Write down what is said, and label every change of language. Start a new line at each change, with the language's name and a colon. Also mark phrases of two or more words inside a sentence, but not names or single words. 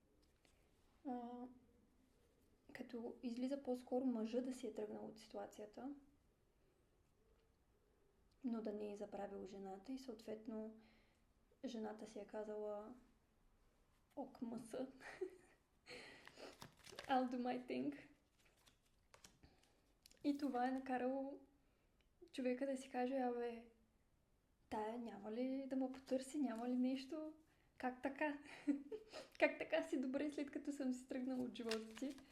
Bulgarian: Като излиза по-скоро мъжа да си е тръгнал от ситуацията, но да не е забравил жената и съответно жената си е казала ок, мъса.
English: I'll do my thing.
Bulgarian: И това е накарало човека да си каже, абе, тая няма ли да ме потърси, няма ли нещо? Как така? Как така си добре, след като съм си тръгнала от живота си?